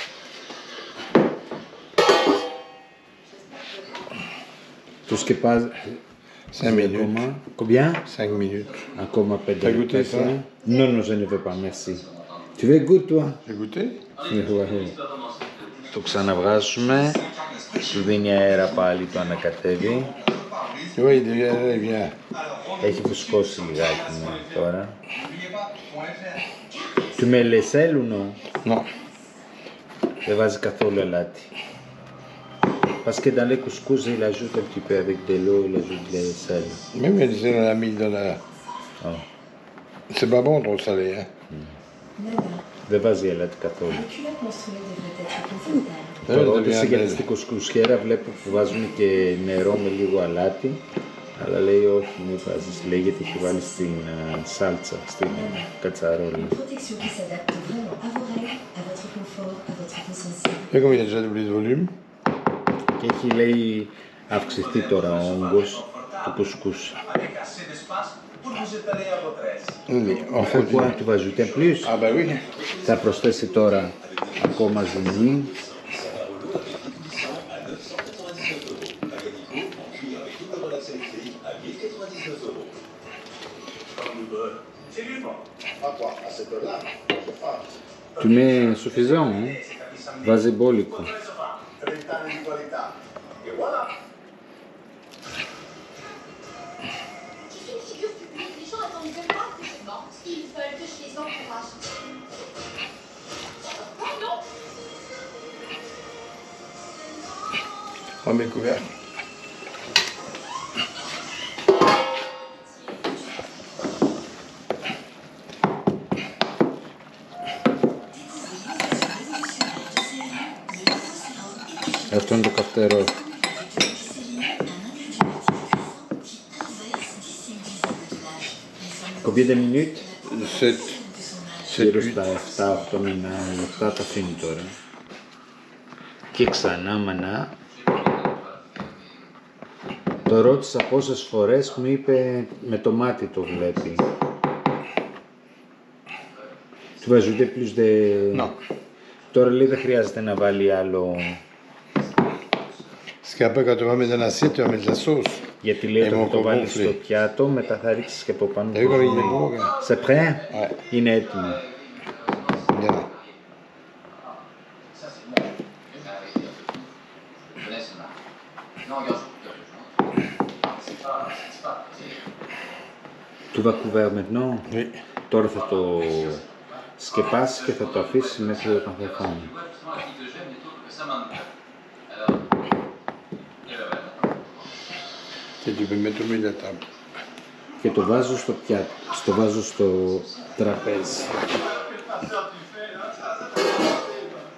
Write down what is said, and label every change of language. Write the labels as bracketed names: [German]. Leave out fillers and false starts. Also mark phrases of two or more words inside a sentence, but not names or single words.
[Greek] Το σκεπάζει. [French] 5 minutes. Combien? 5 minutes. [Greek] Ακόμα 5 [French] T'as goûté [Greek] λεπτά. [French] ça? Non, non, je ne veux pas, merci. Tu veux goûter, toi? J'ai goûté? [Greek] Το ξαναβγάζουμε. Του δίνει αέρα πάλι, το ανακατεύει. [French] Oui, il vient. [Greek] Έχει φουσκώσει λιγάκι τώρα. [French] Tu mets les sel ou non? Non. [Greek] Δεν βάζει καθόλου αλάτι. [French] Parce que dans les couscous, il ajoute un petit peu avec de l'eau, il ajoute les sel. Même il disait dans la mille dans la... Oh. C'est pas bon trop salé, hein? [Greek] Δεν βάζει αλάτι καθόλου. [French] Ça [Greek] Τώρα, [French] devient [Greek] όταν για [French] belle. [Greek] στην κουσκουσιέρα βλέπω που βάζουν και νερό με λίγο αλάτι. Αλλά λέει όχι, μην βάζεις, λέει γιατί έχει βάλει στην σάλτσα, στην κατσαρόλα. [French] Protection qui s'adapte vraiment à vos règles, à votre confort, à votre peau sensible. Et comme il a déjà doublé de volume, [Greek] Και έχει, λέει, αυξηθεί τώρα ο όγκος του κουσκούς. [French] on faut Pourquoi tu vas ajouter plus? Ah bah oui. [Greek] Θα προσθέσει τώρα ακόμα ζουμί. [French] Tu mets suffisant, hein? [Greek] Βάζει μπόλικο. [French] Tu fais une figure publique, les gens attendent de moi que je mente. Ils veulent que je les encourage. Oh non! Oh, mes couvercles. [Greek] Αυτό είναι το καυτερό. [French] Combien de minutes? 7. [Greek] Γύρω στα 7-8 λεπτά τα αφήνει τώρα. Και ξανά μανά. Το ρώτησα πόσες φορές, μου είπε με το μάτι το βλέπει. [French] Tu vas ajouter plus de... Non. [Greek] Τώρα λέει δεν χρειάζεται να βάλει άλλο... [French] Parce qu'après, quand tu vas mettre dans l'assiette, tu vas mettre la sauce. [Greek] Γιατί λέει [French] Et [Greek] όταν [French] mon [Greek] το βάλεις [French] gonflé. [Greek] στο πιάτο, μετά θα ρίξεις και από πάνω. [French] Et comme il est beau, regarde. C'est prêt? Ouais. [Greek] Είναι έτοιμο. [French] Bien là. Tu vas couvert maintenant. Oui. [Greek] Τώρα θα το σκεπάσει και θα το αφήσει μέχρι όταν θα φάμε. [French] Et tu peux mettre au milieu de la table. [Greek] Και το βάζω στο πιάτο, το βάζω στο τραπέζι.